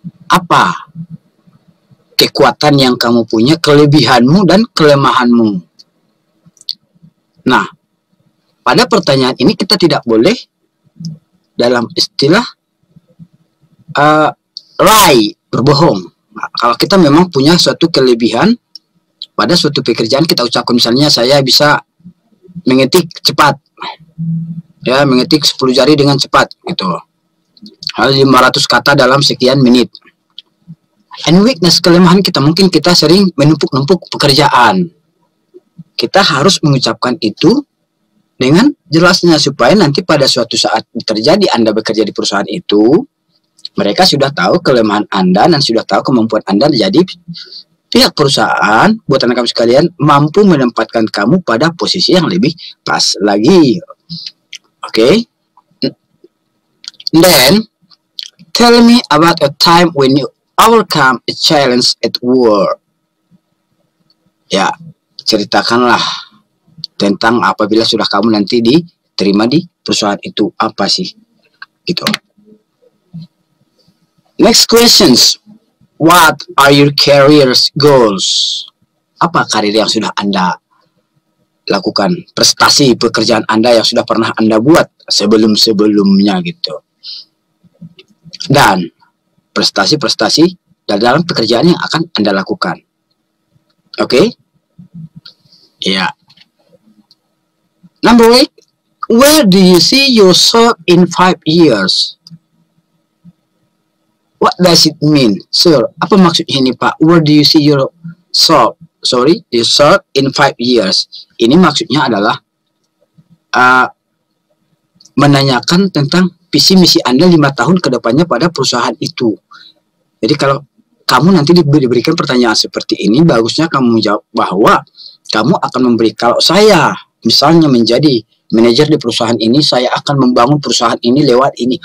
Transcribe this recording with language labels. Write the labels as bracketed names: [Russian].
[Indonesian] Apa kekuatan yang kamu punya, kelebihanmu dan kelemahanmu? Nah, pada pertanyaan ini kita tidak boleh dalam istilah lie, berbohong. Nah, kalau kita memang punya suatu kelebihan pada suatu pekerjaan, kita ucapkan misalnya saya bisa mengetik cepat, ya, mengetik 10 jari dengan cepat gitu, 500 kata dalam sekian menit. [English] And weakness, [Indonesian] kelemahan kita, mungkin kita sering menumpuk-numpuk pekerjaan. Kita harus mengucapkan itu dengan jelasnya supaya nanti pada suatu saat terjadi Anda bekerja di perusahaan itu, mereka sudah tahu kelemahan Anda dan sudah tahu kemampuan Anda. Jadi pihak perusahaan, buat anak kami sekalian, mampu menempatkan kamu pada posisi yang lebih pas lagi. Oke? [English] Then, tell me about a time when you overcome a challenge at work. [Indonesian] Ya, ceritakanlah tentang apabila sudah kamu nanti diterima di perusahaan itu, apa sih? Gitu. [English] Next questions. What are your career goals? [Indonesian] Apa karir yang sudah Anda lakukan? Prestasi pekerjaan Anda yang sudah pernah Anda buat sebelum-sebelumnya gitu. Dan prestasi-prestasi dalam pekerjaan yang akan Anda lakukan. Oke? Ya. [English] Number 8. Where do you see yourself in 5 years? What does it mean, sir? [Indonesian] Apa maksudnya ini, Pak? [English] Where do you see yourself? Yourself in 5 years. [Indonesian] Ini maksudnya adalah menanyakan tentang visi misi Anda 5 tahun ke depannya pada perusahaan itu. Jadi kalau kamu nanti diberikan pertanyaan seperti ini, bagusnya kamu menjawab bahwa kamu akan kalau saya misalnya menjadi manajer di perusahaan ini, saya akan membangun perusahaan ini lewat ini.